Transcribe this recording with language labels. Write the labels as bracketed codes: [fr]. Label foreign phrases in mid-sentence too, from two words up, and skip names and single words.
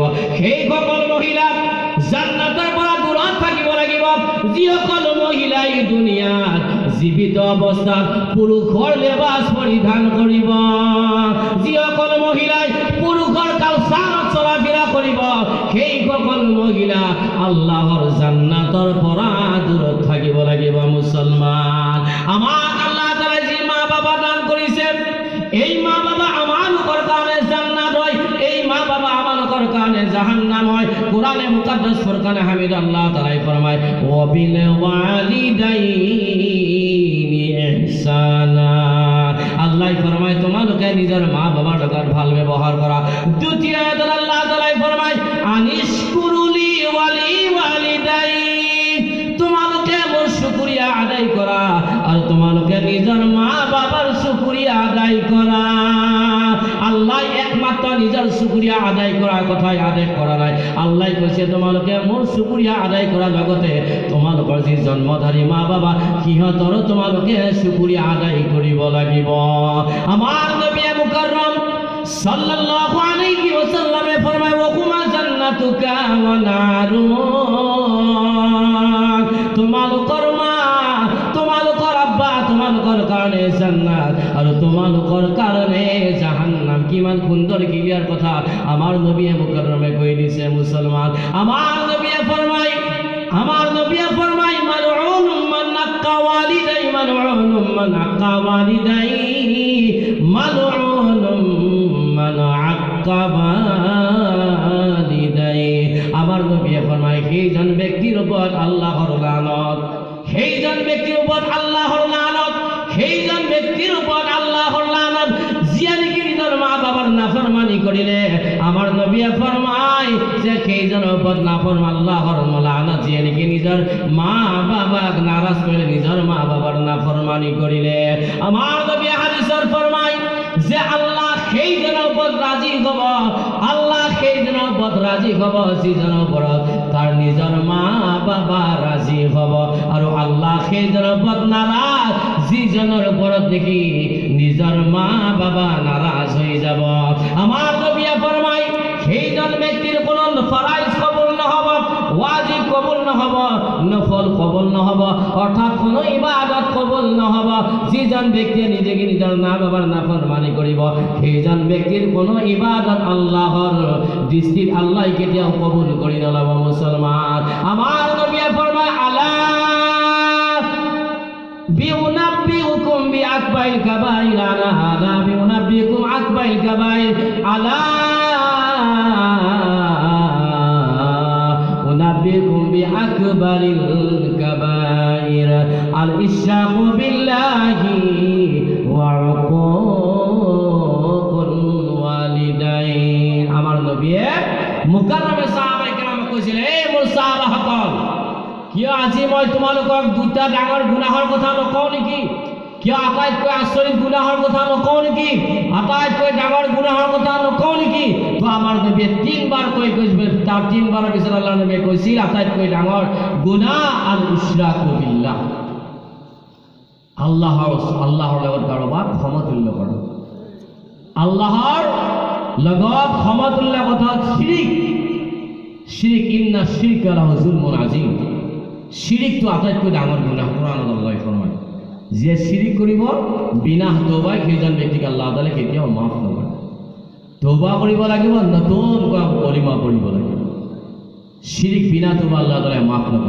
[as] সেই সকল মহিলা জান্নাতৰ পৰা দূৰত থাকিব লাগিব যিসকল মহিলাই দুনিয়াত জীৱিত অৱস্থাত পুৰুষৰ লেবাস পৰিধান কৰিব, যিসকল মহিলাই পুৰুষৰ কালচাৰত চলাফিৰা কৰিব সেই সকল মহিলা আল্লাহৰ জান্নাতৰ পৰা দূৰত থাকিব লাগিব। মুছলমান, আমাক আল্লাহ তাআলাই যি মা বাবা দান কৰিছে এই মা বাবা আমালোকৰ কাৰণে জান্নাত হয়, এই মা বাবা আমালোকৰ কাৰণে জাহান্নাম হয়। কোরআনে মুকাদ্দাস ফুরকানে হামিদ আল্লাহ তাআলাই ফরমায় [ar] وبالوالدين إحسانا, [as] আল্লাহ ফরমায় তোমালোকে নিজের মা বাবার লগত ভাল ব্যবহার করা। দ্বিতীয় আয়াতে আল্লাহ তাআলাই ফরমায় [ar] أن اشكر لي ولوالديك, [as] তোমালোকে মোর শুকরিয়া আদায় করা আর তোমালোকে নিজের মা বাবার শুকরিয়া আদায় করা। আল্লাহ একমাত্র নিজের শুকরিয়া আদায় করার কথাই আদেশ করা নাই, আল্লাহ কৈছে তোমালোকে মোর শুকরিয়া আদায় করা জগতে তোমালোকৰ যি জন্মধাৰী মা বাবা সিহঁতৰো তোমালোকে শুকরিয়া আদায় কৰিব লাগিব। আমাৰ নবী মুকাররম সাল্লাল্লাহু আলাইহি ওয়াসাল্লামে ফরমায় [ar] هما جنتك ونارك, [as] তোমালোকৰ মা তোমালোকৰ আব্বা তোমালোকৰ কাৰণে জান্নাত আৰু তোমালোকৰ কাৰণে জাহান্নাম। কিমান সুন্দৰ ক্লিয়ার কথা আমার নবী মুকাররমে কই দিছে। মুসলমান, আমার নবী ফরমায় [ar] ملعون من عق والديه, ملعون من عق والديه, ملعون من عق والديه. [as] আমার নবী ফরমায় সেইজন ব্যক্তির উপর আল্লাহর লানত, সেইজন ব্যক্তির উপর আল্লাহর লানত, সেইজন ব্যক্তির উপর আল্লাহর লানত যিয়ে নেকি নিজের মা বাবার নাফরমানি করিলে আমার নবী ফরমায় যে সেইজনের উপর নাফরমান আল্লাহর লানত, যিয়ে নেকি নিজের মা বাবাক নারাজ করিলে নিজের মা বাবার নাফরমানি করিলে আমার নবী হাদিসের ফরমায় যে আল্লাহ সেইজনের উপর রাজি হব, আল্লাহ সেইজনের উপর রাজি হব যিজনের উপর তার নিজের মা বাবা রাজি হব, আর আল্লাহ সেইজনের উপর নারাজ যিজনের উপর দেখি নিজের মা বাবা নারাজ হয়ে যাব। আমার নবী ফরমায় সেইজন ব্যক্তির কোন ফরাইজ কবুল নহব, ওয়াজিব কবুল নহব, নফল কবুল নহব, অর্থাৎ কোন ইবাদত কবুল নহব যিজন ব্যক্তি নিজেকে নিজের মা বাবার নাফরমানি করিব সেইজন ব্যক্তির কোন ইবাদত আল্লাহর দৃষ্টিত আল্লাহ কেতিয়াও কবুল করি নলব। মুসলমান, আমার নবী ফরমায় [ar] ألا أنبئكم بأكبر الكبائر, ألا ألا أنبئكم أكبر الكبائر ألا أنبئكم بأكبر الكبائر الإشراك بالله وعقوق الوالدين. [as] আমার নবী মুকাররমে সাহাবায়ে কেরাম কইছিল এই মোর সাহাবাসকল কিয় আজি মই তোমালোকক দুটা ডাঙৰ গুনাহৰ কথা নকওঁ নেকি? কিয় আটাইতকৈ আচৰিত গুনাহৰ কথা নকওঁ নেকি? আটাইতকৈ ডাঙৰ গুনাহৰ কথা নকওঁ নেকি? তো আমাৰ নবীয়ে তিনিবাৰ কৈ কৈছিল, তাৰ তিনিবাৰৰ পিছত আল্লাহ নবীয়ে কৈছিল আটাইতকৈ ডাঙৰ গুনাহ [ar] الإشراك بالله, [as] আল্লাহৰ লগত কাৰোবাক সমতুল্য কৰা, আল্লাহৰ লগত সমতুল্য কথা শিৰিক। [ar] শিরিক إن الشرك لظلم عظيم, [as] শিরিক তো আটাইতকৈ ডাঙৰ গুনাহ। কোরআনত আল্লাহ ফরমায় যে শিরিক কৰিব বিনা তওবায় সেইজন ব্যক্তিক আল্লাহ তাআলা কেতিয়াও মাফ নকৰে। তওবা কৰিব লাগিব, নতুনকৈ কলিমা পঢ়িব লাগিব। শিরিক বিনা তওবা আল্লাহ তাআলা মাফ নকৰে।